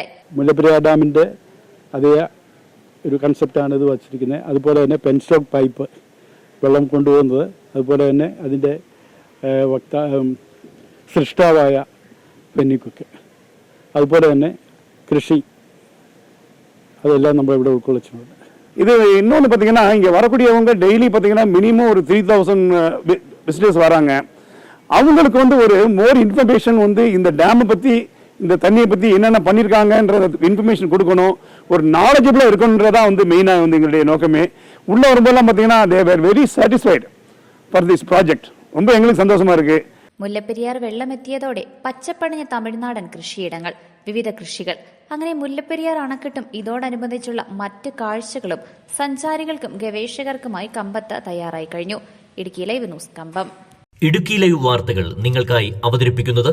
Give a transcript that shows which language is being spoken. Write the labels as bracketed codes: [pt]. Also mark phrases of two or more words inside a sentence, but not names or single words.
[ml] മുല്ലപ്പെരിയാർ ഡാമിന്റെ അതേ ഒരു കൺസെപ്റ്റാണ് ഇത് വച്ചിരിക്കുന്നത്. അതുപോലെ തന്നെ [en] penstock pipe [ml] വെള്ളം കൊണ്ടുപോകുന്നത്, അതുപോലെ തന്നെ അതിൻ്റെ സൃഷ്ടാവായ പെന്നിക്കുക്ക്, അതുപോലെ തന്നെ കൃഷി, അതെല്ലാം നമ്മളിവിടെ ഉൾക്കൊള്ളിച്ചിട്ടുണ്ട്. [ta] இது இன்னொன்று பார்த்தீங்கன்னா, இங்கே வரக்கூடியவங்க டெய்லி பார்த்தீங்கன்னா மினிமம் ஒரு 3000 விசிட்டர்ஸ் வராங்க. அவங்களுக்கு ஒரு [en] more information [ta] இந்த டேமை பற்றி, இந்த தண்ணியை பற்றி என்னென்ன பண்ணியிருக்காங்கன்ற இன்ஃபர்மேஷன் கொடுக்கணும், ஒரு நாலேஜபிளாக இருக்கணுன்றதான் மெயினாக எங்களுடைய நோக்கமே. உள்ளே வரும்போதெல்லாம் பார்த்தீங்கன்னா [en] they were very satisfied for this project. [ta] ரொம்ப எங்களுக்கு சந்தோஷமா இருக்கு. [ml] മുല്ലപ്പെരിയാർ വെള്ളമെത്തിയതോടെ പച്ചപ്പണിഞ്ഞ തമിഴ്നാടൻ കൃഷിയിടങ്ങൾ, വിവിധ കൃഷികൾ, അങ്ങനെ മുല്ലപ്പെരിയാർ അണക്കെട്ടും ഇതോടനുബന്ധിച്ചുള്ള മറ്റ് കാഴ്ചകളും സഞ്ചാരികൾക്കും ഗവേഷകർക്കുമായി കമ്പത്ത് തയ്യാറായി കഴിഞ്ഞു. ഇടുക്കി ലൈവ് ന്യൂസ് കമ്പം. ഇടുക്കി ലൈവ് വാർത്തകൾ നിങ്ങൾക്കായി അവതരിപ്പിക്കുന്നത്